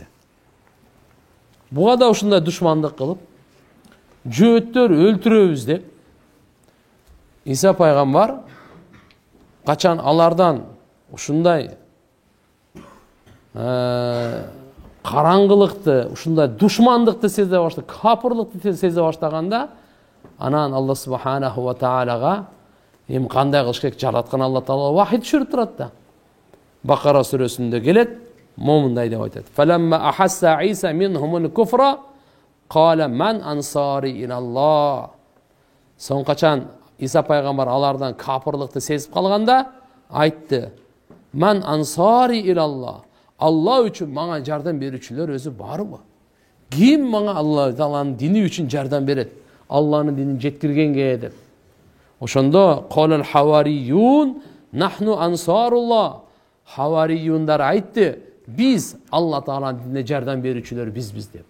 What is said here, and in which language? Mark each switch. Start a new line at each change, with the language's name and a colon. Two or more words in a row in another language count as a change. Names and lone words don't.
Kyrgyz: Буга да ушундай душмандык кылып, жөөттөр өлтүрөбүз деп, Иса пайгамбар качан алардан ушундай караңгылыкты, ушундай душмандыкты сезе баштаганда, капырлыкты сезе баштаганда, анан Алла субханаху ва таалага эми кандай кылыш керек жараткан Алла Таала вахий түшүрүп турат да. Бакара сүрөсүндө келет, момундай деп айтат.
Arabic: فلما أحس عيسى منهم الكفر قال من أنصاري إلى الله.
Kyrgyz: Сон качан Иса пайгамбар алардан капырлыкты сезип калганда айтты:
Arabic: "من أنصاري إلى الله."
Kyrgyz: Алла үчүн мага жардам берүүчүлөр өзү барбы? Ким мага Алла Тааланын дини үчүн жардам берет? Алланын динин жеткиргенге деп.
Arabic: Ошондо قال الحواريون نحن أنصار الله.
Kyrgyz: Хаварiyunдар айтты: "Биз Алла Тааланын динине жардам берүүчүлөр бизбиз" деп.